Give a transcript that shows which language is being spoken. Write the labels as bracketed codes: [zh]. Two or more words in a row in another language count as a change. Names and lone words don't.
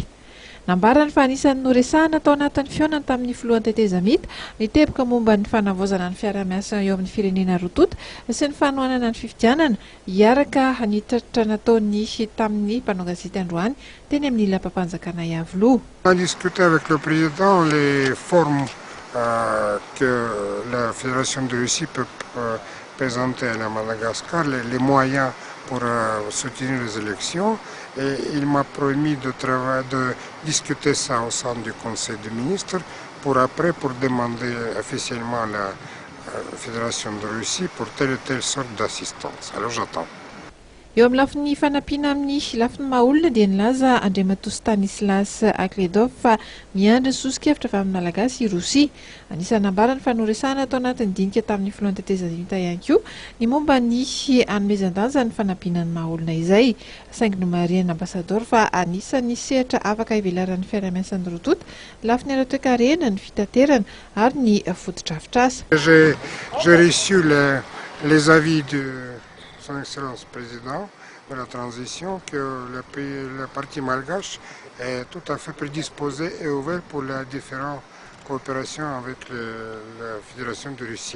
[mg] Nambarany fa anisan'ny noresahana tao anatin'ny fihaonany tamin'ny filohan'ny tetezamita niteboka momba ny fanavozana ny fiara-miasa eo amin'ny firenena rotonta sy ny fanohanana ny fifidianana hiaraka ny tratra nataony tamin'ny mpanao gazety androany teny amin'ny ilapam-panjakana Iavoloha. [fr] On a discuté avec le président les formes que la Fédération de Russie peut présenter à Madagascar, les moyens pour soutenir les élections. Et il m'a promis de discuter ça au sein du Conseil des ministres pour demander officiellement à la Fédération de Russie pour telle et telle sorte d'assistance. Alors j'attends. [mg] Eo amin'ny lafin'ny fanampiana amin'ny lafin'ny maha-olona dia nilaza Andriamatoa Stanislas Ankeldov fa miandry ny sosokevitra avy amin'ny malagasy i Rosia. Anisan'ny nambarany fa noresahana tao anatin'ny dinika tamin'ny filohan'ny tetezamita ihany koa ny momba ny hanomezan-danja ny fanampiana ny maha-olona izay. Saingy nomarian'ny ambassador fa anisan'ny sehatra afaka ivelaran'ny fiara-miasan'ny rotonta lafin'ny ara-toe-karena, ny fitaterana ary ny foto-drafitr'asa. [fr] J'ai reçu les avis de Son Excellence Président de la transition que le parti malgache est tout à fait prédisposé et ouvert pour les différentes coopérations avec la Fédération de Russie.